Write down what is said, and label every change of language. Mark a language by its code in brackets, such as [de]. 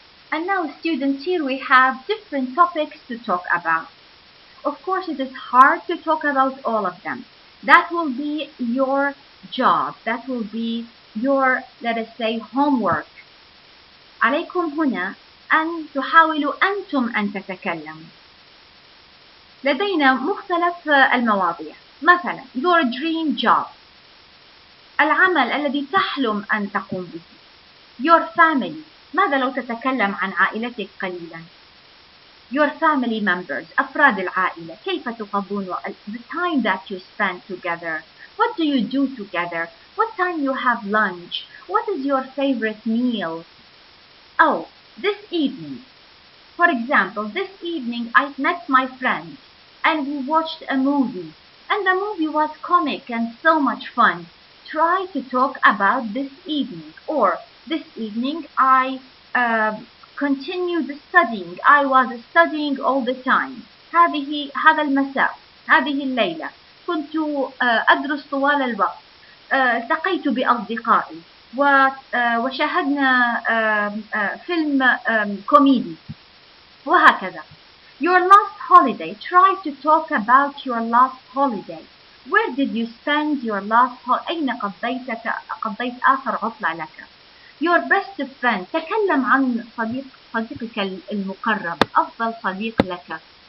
[en] And now, students, here we have different topics to talk about. Of course, it is hard to talk about all of them. That will be your job. That will be your, let us say, homework. [ar] عليكم هنا أن تحاولوا أنتم أن تتكلموا. لدينا مختلف المواضيع. مثلا [en] your dream job، [ar] العمل الذي تحلم أن تقوم به. [en] your family، [ar] ماذا لو تتكلم عن عائلتك قليلا. [en] your family members، [ar] أفراد العائلة، كيف تقضون [en] the time that you spend together. What do you do together? What time you have lunch? What is your favorite meal? Oh, this evening. For example, this evening I met my friends and we watched a movie. And the movie was comic and so much fun. Try to talk about this evening. Or this evening I continued studying. I was studying all the time. [ar] هذا المساء، هذه الليلة كنت أدرس طوال الوقت. التقيت بأصدقائي وشاهدنا فيلم كوميدي وهكذا. [en] Your last holiday. Try to talk about your last holiday. Where did you spend your last holiday? [ar] أين قضيت آخر عطلة لك. [en] Your best friend. [ar] تكلم عن صديقك المقرب، أفضل صديق لك.